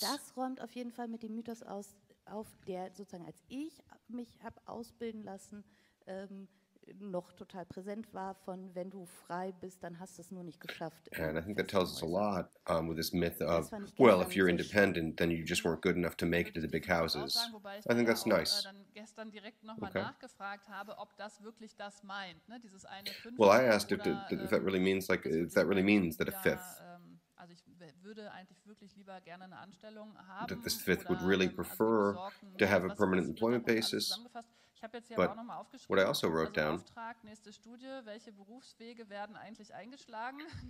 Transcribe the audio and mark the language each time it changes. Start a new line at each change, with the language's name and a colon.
German: Das räumt auf jeden Fall mit dem Mythos auf, der sozusagen als ich mich habe ausbilden lassen, noch total präsent war von, wenn du frei bist, dann hast du es nur nicht geschafft.
English: And I think that tells us a lot with this myth of, well, if you're independent, then you just weren't good enough to make it to the big houses. I think that's nice.
German: gestern direkt nochmal nachgefragt habe, ob das wirklich das meint, ne? Dieses eine Fünftel.
English: Well, I asked if that really means if that really means that a fifth.
German: Also ich würde eigentlich wirklich lieber gerne eine Anstellung haben.
English: That this fifth would really prefer to have a permanent employment basis.
German: Ich habe jetzt hier
English: But
German: aber auch nochmal aufgeschrieben,
English: what I also wrote down,
German: Auftrag, nächste Studie, welche Berufswege werden eigentlich eingeschlagen